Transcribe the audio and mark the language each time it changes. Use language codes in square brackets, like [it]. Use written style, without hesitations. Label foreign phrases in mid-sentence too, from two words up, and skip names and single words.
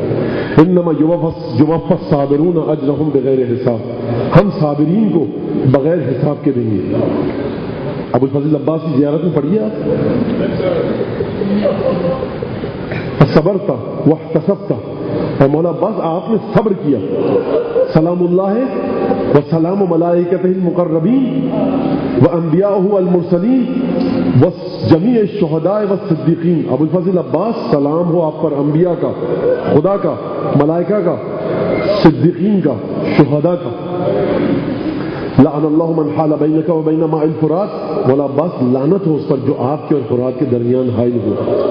[ar] انما یوفی الصابرون اجرهم بغیر حساب، [ur] ہم صابرین کو بغیر حساب کے دیں گے. ابو الفضل عباس کی زیارت میں پڑھیے آپ، [ar] صبرتا واحتسبتا، [ur] اور مولا عباس آپ نے صبر کیا. [ar] سلام اللہ و سلام ملائکتہ المقربین و انبیاءہ المرسلین و جمیع الشہداء والصدیقین. [ur] ابو الفضل عباس سلام ہو آپ پر انبیاء کا، خدا کا، ملائکہ کا، صدیقین کا، شہداء کا. [ar] لعن اللہ من حال بینک و بین ماء الفرات، [ur] مولا عباس لعنت ہو اس پر جو آپ کے اور فرات کے درمیان حائل ہو.